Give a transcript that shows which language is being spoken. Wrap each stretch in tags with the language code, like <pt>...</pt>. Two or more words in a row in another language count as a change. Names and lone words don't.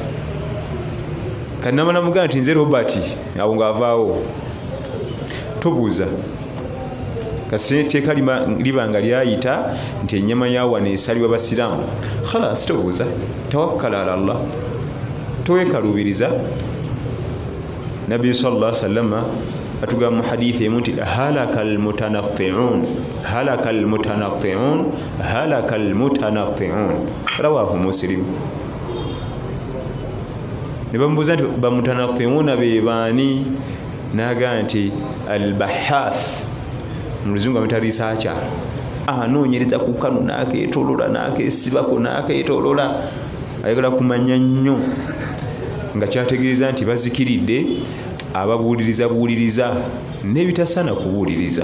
<lg>Kati namala mugamba nti nze Robert, awo ng'avaawo. Tobuuza. Kasi etteeka liba nga lyayita nti ennyama ya wano esalibwa basiraamu, khalas tobuuza,</lg> <ar>توكل على الله,</ar> <lg>toweekaluubiriza. Nabbi</lg> <ar>صلى الله عليه وسلم</ar> <lg>atugamba mu hadithi emu nti</lg> <ar>هلك المتنطعون رواه مسلم.</ar> <lg>Ne bamubuuza nti bamutanatti'una be baani? N'agamba nti albahath, mu luzungu amuyita researcher, anoonyereza ku kano n'akeetoolola n'akeesibako n'akeetoolola, ayagala kumanya nnyo, nga kyategeeza nti bazikiridde ababuuliriza n'ebitasaana kubuuliriza.</lg>